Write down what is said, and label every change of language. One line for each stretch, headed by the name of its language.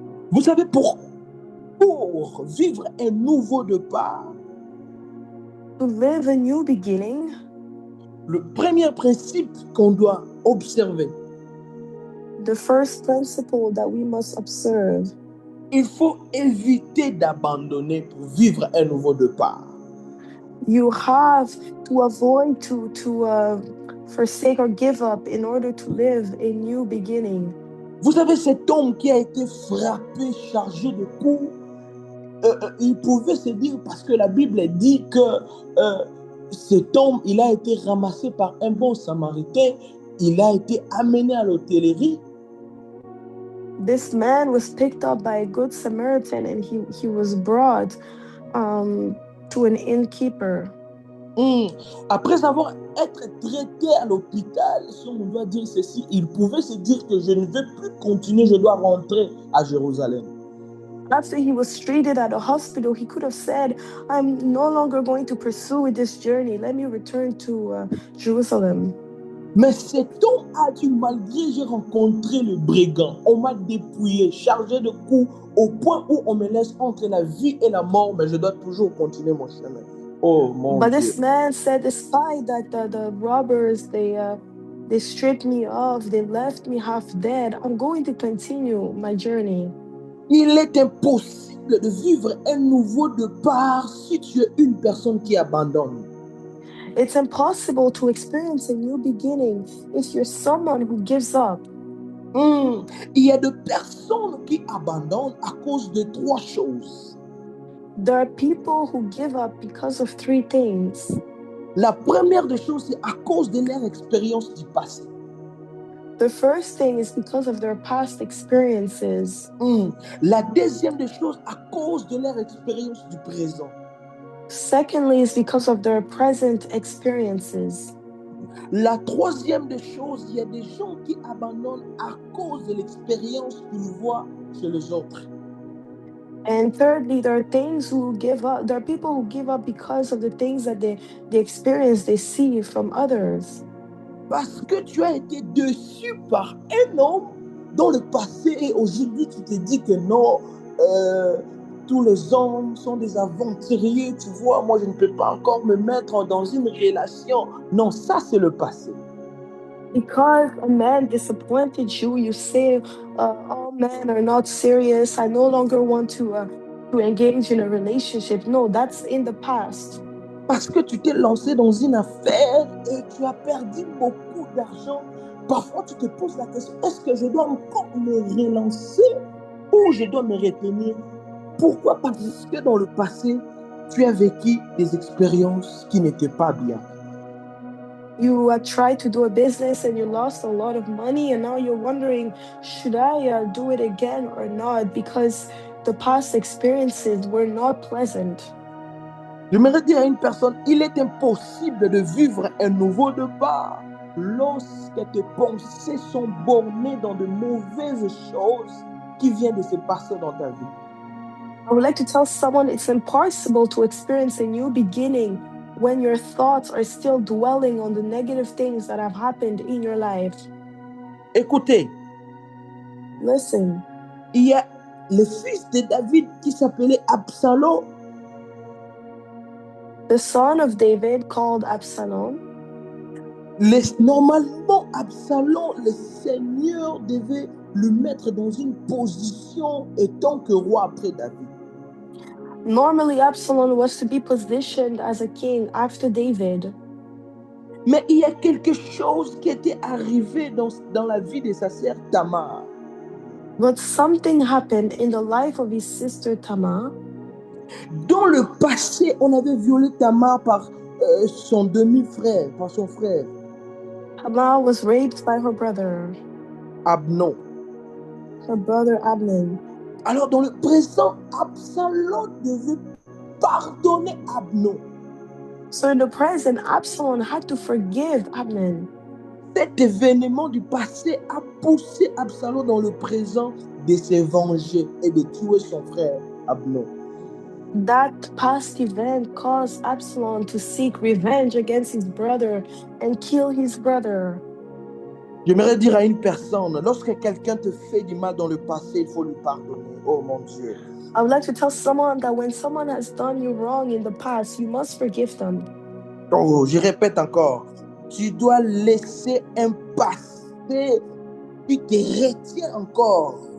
French: Vous savez, pour vivre un nouveau départ,
English: To live a new beginning,
French: le premier principe qu'on doit observer,
English: the first principle that we must observe,
French: il faut éviter d'abandonner pour vivre un nouveau départ.
English: you have to avoid to forsake or give up in order to live a new beginning.
French: Vous savez, cet homme qui a été frappé, chargé de coups, il pouvait se dire, parce que la Bible dit que cet homme, il a été ramassé par un bon samaritain, il a été amené à l'hôtellerie.
English: This man was picked up by a good Samaritan and he was brought to an innkeeper.
French: Après avoir été traité à l'hôpital, si on doit dire ceci, il pouvait se dire que je ne vais plus continuer, je dois rentrer à Jérusalem.
English: After he was treated at a hospital, he could have said, I'm no longer going to pursue this journey. Let me return to Jerusalem.
French: Mais cet homme a dit, malgré j'ai rencontré le brigand, on m'a dépouillé, chargé de coups, au point où on me laisse entre la vie et la mort, mais je dois toujours continuer mon chemin. Oh mon
English: But
French: Dieu.
English: this man said, despite that the robbers, they stripped me off, they left me half dead, I'm going to continue my journey.
French: Il est impossible de vivre un nouveau départ si tu es une personne qui abandonne.
English: It's impossible to experience a new beginning if you're someone who gives up.
French: Il y a des personnes qui abandonnent à cause de 3 choses.
English: There are people who give up because of 3 things.
French: La première des choses, c'est à cause de leur expérience du passé.
English: The first thing is because of their past experiences.
French: La deuxième des choses, à cause de leur expérience du présent.
English: Secondly, is because of their present experiences.
French: La troisième des choses, il y a des gens qui abandonnent à cause de l'expérience qu'ils voient chez les autres.
English: And thirdly, there are things who give up. There are people who give up because of the things that they experience, they see from others.
French: Parce que tu as été déçu par un homme dans le passé et aujourd'hui tu te dis que non, tous les hommes sont des aventuriers, tu vois, moi je ne peux pas encore me mettre dans une relation. Non, ça c'est le passé.
English: Because a man disappointed you, you say, all men are not serious. I no longer want to engage in a relationship. No, that's in the past.
French: Parce que tu t'es lancé dans une affaire et tu as perdu beaucoup d'argent. Parfois, tu te poses la question, est-ce que je dois encore me relancer ou je dois me retenir? Pourquoi? Parce que dans le passé, tu as vécu des expériences qui n'étaient pas bien.
English: You tried to do a business and you lost a lot of money, and now you're wondering, should I do it again or not? Because the past experiences were not pleasant.
French: J'aimerais dire à une personne, il est impossible de vivre un nouveau départ lorsque tes pensées sont bornées dans de mauvaises choses qui viennent de se passer dans ta vie.
English: I would like to tell someone it's impossible to experience a new beginning when your thoughts are still dwelling on the negative things that have happened in your life.
French: Écoutez,
English: listen.
French: Il y a le fils de David qui s'appelait Absalom.
English: The son of David called Absalom.
French: Normalement, Absalom, le Seigneur devait le mettre dans une position étant que roi après David.
English: Normally, Absalom was to be positioned as a king after David.
French: Mais il y a quelque chose qui était arrivé dans la vie de sa sœur Tamar.
English: But something happened in the life of his sister Tamar.
French: Dans le passé, on avait violé Tamar par son demi-frère, par son frère.
English: Tamar was raped by her brother.
French: Amnon.
English: Her brother Amnon.
French: Alors dans le présent, Absalom devait pardonner Amnon.
English: So in the present, Absalom had to forgive Amnon.
French: Cet événement du passé a poussé Absalom dans le présent de se venger et de tuer son frère Amnon.
English: That past event caused Absalom to seek revenge against his brother and kill his brother.
French: J'aimerais dire à une personne, lorsque quelqu'un te fait du mal dans le passé, il faut lui pardonner. Oh mon Dieu.
English: I would like to tell someone that when someone has done you wrong in the past, you must forgive them.
French: Oh, je répète encore. Tu dois laisser un passé qui te retient encore.